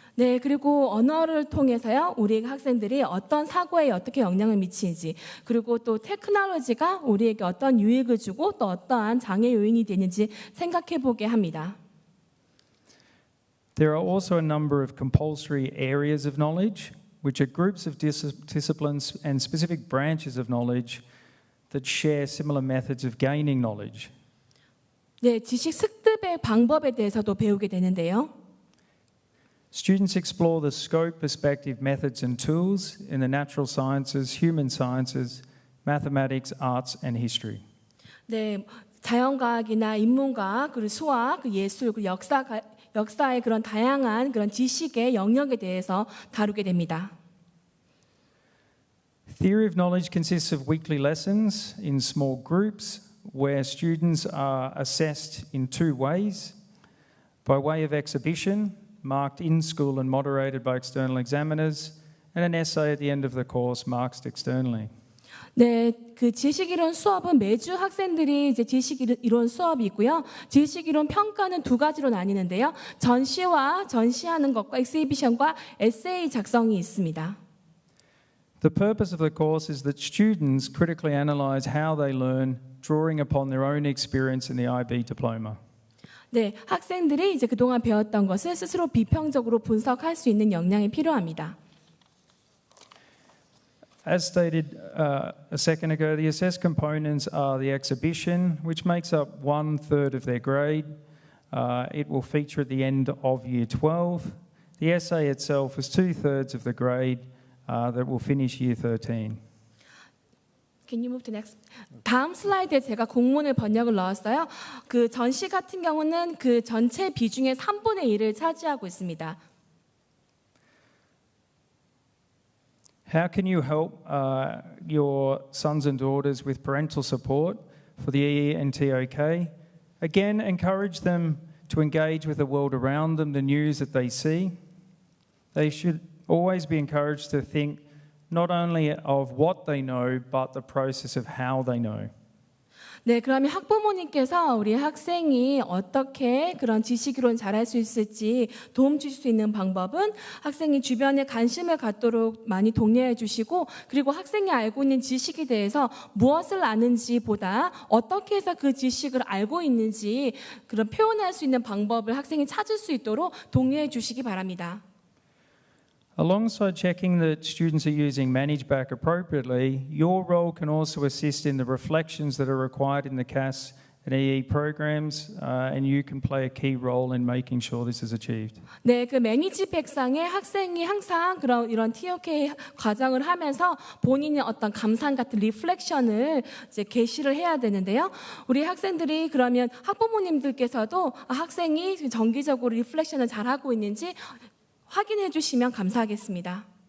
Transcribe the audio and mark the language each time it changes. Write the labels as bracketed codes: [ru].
[ko] 네, 그리고 언어를 통해서요, 우리 학생들이 어떤 사고에 어떻게 영향을 미치는지, 그리고 또 테크놀로지가 우리에게 어떤 유익을 주고 또 어떠한 장애 요인이 되는지 생각해 보게 합니다. [en] There are also a number of compulsory areas of knowledge, which are groups of disciplines and specific branches of knowledge that share similar methods of gaining knowledge. [ko] 네, 지식 습득의 방법에 대해서도 배우게 되는데요. [en] Students explore the scope, perspective, methods and tools in the natural sciences, human sciences, mathematics, arts and history. [ko] 네, 자연과학이나 인문과학, 그리고 수학, 예술, 그리고 역사의 그런 다양한 그런 지식의 영역에 대해서 다루게 됩니다. [en] Theory of knowledge consists of weekly lessons in small groups where students are assessed in two ways: by way of exhibition, marked in school and moderated by external examiners, and an essay at the end of the course marked externally. [ko] 네, 그 지식이론 수업은 매주 학생들이 이제 지식이론 수업이 있고요. 지식이론 평가는 두 가지로 나뉘는데요. 전시와 전시하는 것과 엑시비션과 에세이 작성이 있습니다. [en] The purpose of the course is that students critically analyse how they learn, drawing upon their own experience in the IB diploma. [ko] 네, 학생들이 이제 그동안 배웠던 것을 스스로 비평적으로 분석할 수 있는 역량이 필요합니다. [en] As stated a second ago, the assessed components are the exhibition, which makes up 1/3 of their grade. It will feature at the end of Year 12. The essay itself is 2/3 of the grade that will finish Year 13. Can you move to next? [ko] 다음 슬라이드에 제가 공문을 번역을 넣었어요. 그 전시 같은 경우는 그 전체 비중의 3분의 1을 차지하고 있습니다. [en] How can you help your sons and daughters with parental support for the EE and TOK? Again, encourage them to engage with the world around them, the news that they see. They should always be encouraged to think not only of what they know, but the process of how they know. [ko] 네, 그러면 학부모님께서 우리 학생이 어떻게 그런 지식이론 잘할 수 있을지 도움 주실 수 있는 방법은 학생이 주변에 관심을 갖도록 많이 독려해 주시고, 그리고 학생이 알고 있는 지식에 대해서 무엇을 아는지보다 어떻게 해서 그 지식을 알고 있는지 그런 표현할 수 있는 방법을 학생이 찾을 수 있도록 독려해 주시기 바랍니다. [en] Alongside checking that students are using ManageBack appropriately, your role can also assist in the reflections that are required in the CAS and EE programs, and you can play a key role in making sure this is achieved. [ko] 네, 그 매니지백상에 학생이 항상 이런 TOK 과정을 하면서 본인의 어떤 감상 같은 리플렉션을 이제 게시를 해야 되는데요. 우리 학생들이 그러면 학부모님들께서도 학생이 정기적으로 리플렉션을 잘 하고 있는지 확인해 주시면 감사하겠습니다.